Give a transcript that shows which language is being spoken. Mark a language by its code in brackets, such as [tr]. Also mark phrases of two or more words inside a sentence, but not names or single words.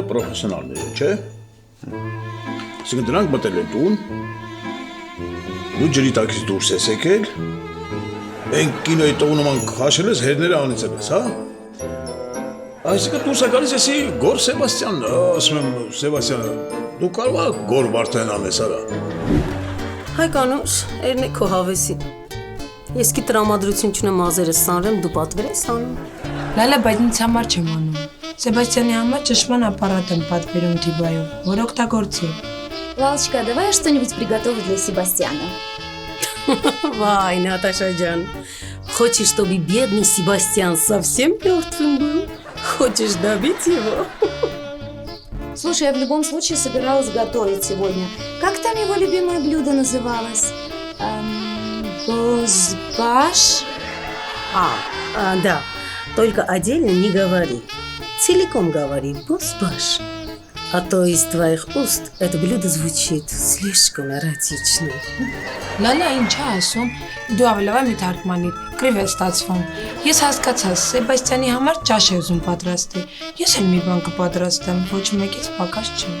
[hy] պրոֆեսիոնալներ են, չէ՞։ Այսինքն դրանք մտել են տուն, դու ջրի տակից դուրս ես եկել, մենք կինոյի տողնման քաշել ես, հերները անեցել ես, հա։ Այսինքն դուրս է գալիս եսի Գոր Սեբաստյանն, ասում եմ Սեբաստյանը, դու կարող ես Գոր Վարդան անես, արա։ Հայկանուշ, երնե քո հավեսին։ Ես კი տրամադրություն չունեմ ազերս սանրեմ, դու պատվեր ես անում։ Լալա, բայց ինձ համար չեմ անում։ Սեբաստյանի համար ճշմարտ ապարատ եմ պատվերում Տիբայում, որ օգտագործի։ [ru] Лалочка, давай что-нибудь приготовить для Себастьяна. Вай, Наташа Джан, хочешь, чтобы бедный Себастьян совсем мертвым был? Хочешь добить его? Слушай, я в любом случае собиралась готовить сегодня. Как там его любимое блюдо называлось? Бозбаш? Да, только отдельно не говори. Целиком говори бозбаш. А то из твоих уст это блюдо звучит слишком эротично. [hy] Լալա, ինչ ասում, դու ավելավա մի թարգմանիր, կրիվ է ստացվում։ Ես հասկացա, Սեբաստյանի համար ճաշ է ուզում պատրաստի։ Ես էլ մի բան կպատրաստեմ, ոչ մեկից պակաս չեմ։